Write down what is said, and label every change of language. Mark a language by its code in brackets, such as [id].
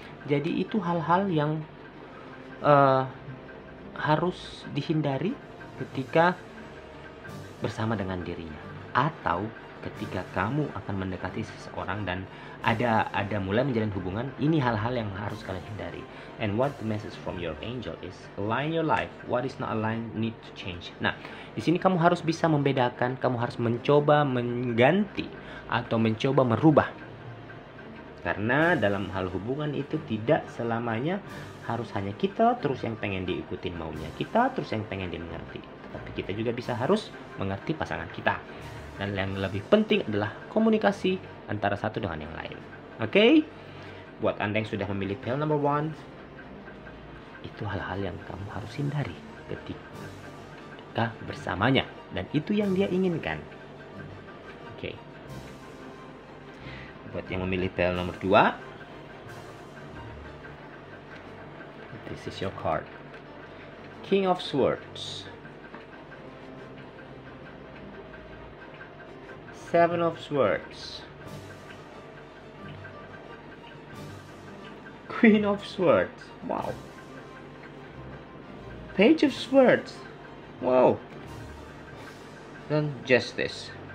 [id] Jadi itu hal-hal yang harus dihindari ketika bersama dengan dirinya, atau ketika kamu akan mendekati seseorang dan ada mulai menjalin hubungan. Ini hal-hal yang harus kalian hindari. [en] And what the message from your angel is, align your life. What is not aligned need to change. [id] Nah, di sini kamu harus bisa membedakan, kamu harus mencoba mengganti atau mencoba merubah. Karena dalam hal hubungan itu tidak selamanya harus hanya kita terus yang pengen diikutin maunya kita, terus yang pengen dimengerti. Tapi kita juga bisa harus mengerti pasangan kita. Dan yang lebih penting adalah komunikasi antara satu dengan yang lain. Oke? Buat Anda yang sudah memilih PL number 1, itu hal-hal yang kamu harus hindari ketika bersamanya. Dan itu yang dia inginkan. Oke. Buat yang memilih PL nomor 2, [en] this is your card. King of Swords, 7 of Swords, Queen of Swords, wow, Page of Swords, [id] wow, dan Justice.